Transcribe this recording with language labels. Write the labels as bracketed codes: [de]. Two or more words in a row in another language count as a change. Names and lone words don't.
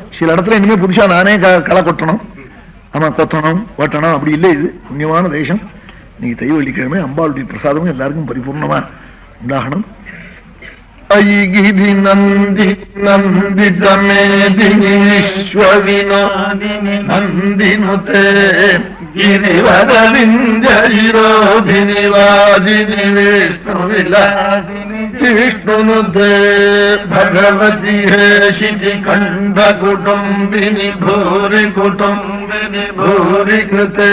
[ta] சில இடத்துல இனிமே புதுசா நானே களை கொட்டணும், ஆமா கொத்தணும் ஓட்டணும், அப்படி இல்லை. இது புண்ணியமான தேசம். நீங்க தை வெள்ளிக்கிழமை அம்பாளுடைய பிரசாதமும் எல்லாருக்கும் பரிபூர்ணமா உண்டாகணும். [sa] अयिगिरि नन्दि नन्दितमेदिनि विश्वविनोदिनि नन्दिनुते गिरिवरविंदरोधिनि वादिनि विष्णुविलासिनि विष्णुनुदे भगवती हे शिति कंठ कुटुंबिनि भूरि कुटुंबिनि भूरि कृते